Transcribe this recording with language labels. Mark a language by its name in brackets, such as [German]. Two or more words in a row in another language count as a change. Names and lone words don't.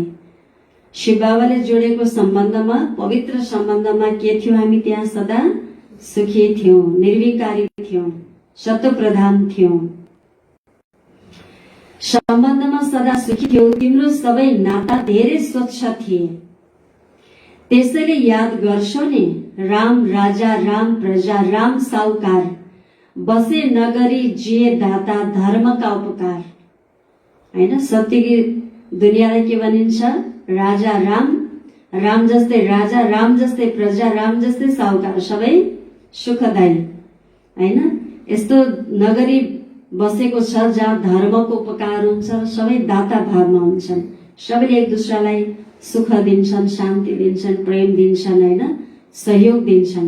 [Nepali] शिव बाबाले जोडेको सम्बन्धमा, पवित्र सम्बन्धमा के थियौ हामी? त्यहाँ सदा सुखी थियौं, निर्विकारी थियौं, सत्प्रधान थियौं, सम्बन्धमा सदा सुखी थियौ। तिम्रो सबै नाता धेरै स्वच्छ थिए। त्यसैले याद गर्छौ नि, [Hindi] राम राजा, राम प्रजा, राम साहुकार, बसे नगरी जिए दाता, धर्मका उपकार। [Nepali] हैन, सत्यकी दुनियाँलाई के भनिन्छ? राजा राम, राम जस्तै राजा, राम जस्तै प्रजा, राम जस्तै साहुकार, सबै सुखदायी। हैन, यस्तो नगरी बसेको छ जहाँ धर्मको उपकार हुन्छ, सबै दाता भावमा हुन्छन्, सबैले एक दुसरालाई सुख दिन्छन्, शान्ति दिन्छन्, प्रेम दिन्छन्, हैन, सहयोग दिन्छन्।